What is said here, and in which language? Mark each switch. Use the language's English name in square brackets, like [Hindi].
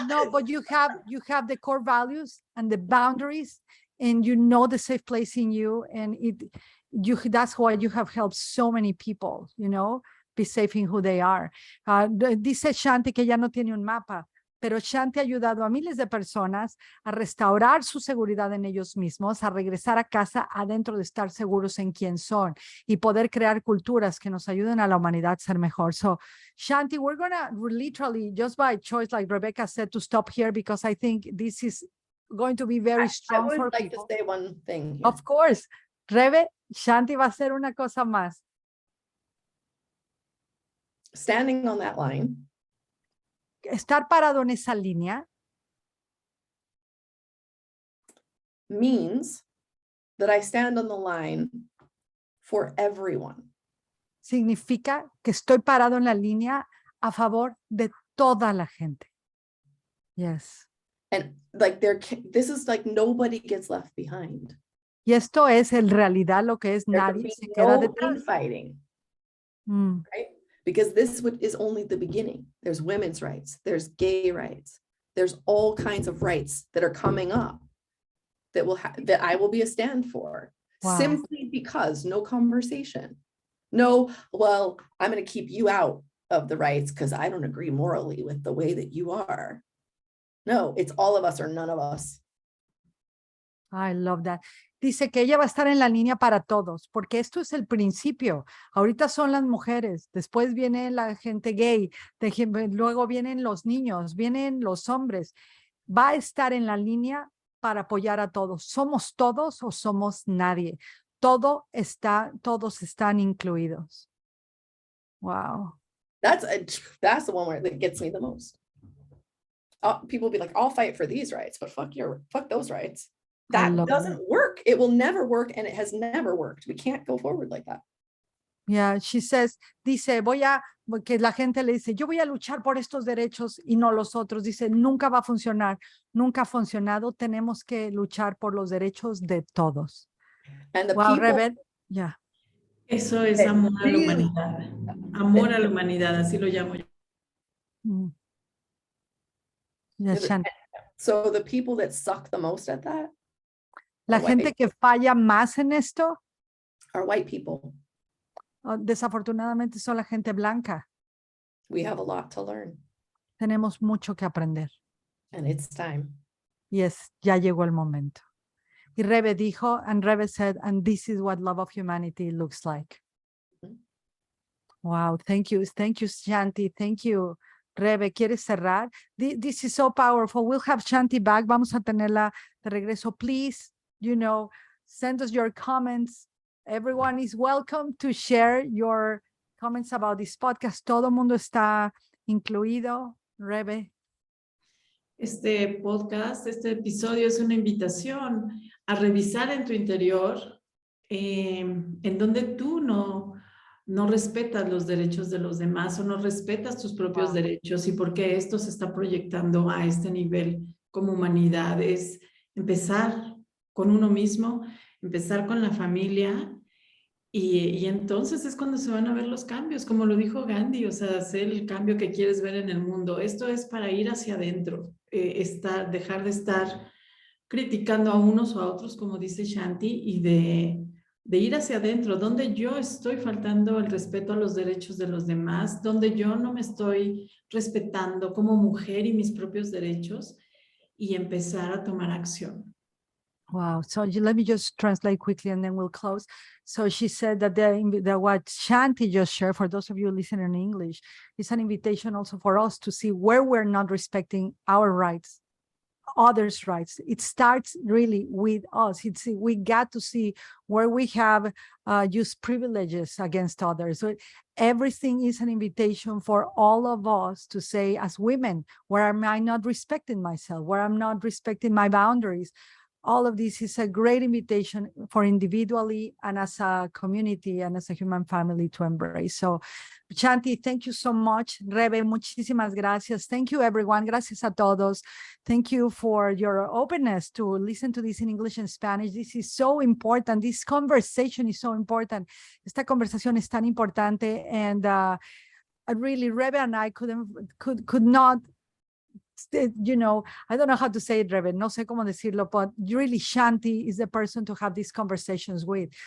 [English] but you have the core values and the boundaries, and the safe place in you, and that's why you have helped so many people, be safe in who they are. [Spanish] Dice Shanti que ya no tiene un mapa, pero Shanti ha ayudado a miles de personas a restaurar su seguridad en ellos mismos, a regresar a casa adentro de estar seguros en quién son y poder crear culturas que nos ayuden a la humanidad a ser mejor. [English] So, Shanti, we're gonna literally, just by choice, like Rebecca said, to stop here because I think this is going to be very strong for people. I would like to say one thing here. Of course. [Spanish] Rebe, Shanti va a hacer una cosa más. [English] Standing on that line. [Spanish] Estar parado en esa línea [English] means that I stand on the line for everyone. [Spanish] Significa que estoy parado en la línea a favor de toda la gente. [English] Yes. And this is nobody gets left behind. [Spanish] Y esto es en realidad lo que es nadie se queda detrás. [English] Fighting. Right? Because this is only the beginning. There's women's rights, there's gay rights, there's all kinds of rights that are coming up that I will be a stand for. Wow. Simply because no conversation. No, well, I'm going to keep you out of the rights because I don't agree morally with the way that you are. No, it's all of us or none of us. I love that. [Spanish] Dice que ella va a estar en la línea para todos, porque esto es el principio. Ahorita son las mujeres, después viene la gente gay, luego vienen los niños, vienen los hombres. Va a estar en la línea para apoyar a todos. ¿Somos todos o somos nadie? Todos están incluidos. Wow. [English] That's the one that gets me the most. People will be like, I'll fight for these rights, but fuck those rights. That doesn't work. It will never work, and it has never worked. We can't go forward like that. Yeah, she says, [Spanish] que la gente le dice, yo voy a luchar por estos derechos y no los otros. Dice, nunca va a funcionar, nunca ha funcionado. Tenemos que luchar por los derechos de todos. [English] And the people, Rebel, yeah. [Spanish] Eso es amor a la humanidad. Amor a la humanidad, así lo llamo yo. [English] Yes, so the people that suck the most at that, [Spanish] la gente que falla más en esto [English] are white people. [Spanish] Desafortunadamente son la gente blanca. [English] We have a lot to learn. [Spanish] Tenemos mucho que aprender. [English] And it's time. [Spanish] Yes, ya llegó el momento. Y Rebe dijo, [English] and Rebe said, and this is what love of humanity looks like. Wow, thank you, Shanti, thank you. Rebe, [Spanish] ¿quieres cerrar? [English] This is so powerful. We'll have Shanti back. [Spanish] Vamos a tenerla de regreso. [English] Please, Send us your comments. Everyone is welcome to share your comments about this podcast. [Spanish] Todo mundo está incluido. Rebe. Este podcast, este episodio es una invitación a revisar en tu interior en donde tú no respetas los derechos de los demás o no respetas tus propios derechos y por qué esto se está proyectando a este nivel como humanidad. Es empezar con uno mismo, empezar con la familia y entonces es cuando se van a ver los cambios, como lo dijo Gandhi, o sea, hacer el cambio que quieres ver en el mundo. Esto es para ir hacia adentro, dejar de estar criticando a unos o a otros, como dice Shanti, y de ir hacia adentro, donde yo estoy faltando el respeto a los derechos de los demás, donde yo no me estoy respetando como mujer y mis propios derechos, y empezar a tomar acción. [English] Wow. So let me just translate quickly and then we'll close. So she said that what Shanti just shared, for those of you listening in English, is an invitation also for us to see where we're not respecting our rights, others' rights. It starts really with us. We got to see where we have used privileges against others. So everything is an invitation for all of us to say, as women, where am I not respecting myself? Where I'm not respecting my boundaries? All of this is a great invitation for individually and as a community and as a human family to embrace. So, Shanti, thank you so much. [Spanish] Rebe, muchísimas gracias. [English] Thank you, everyone. [Spanish] Gracias a todos. [English] Thank you for your openness to listen to this in English and Spanish. This is so important. This conversation is so important. [Spanish] Esta conversación es tan importante. [English] And really, Rebe and I could not, you know, I don't know how to say it, Rebe, [Spanish] no sé cómo decirlo, [English] but really Shanti is the person to have these conversations with.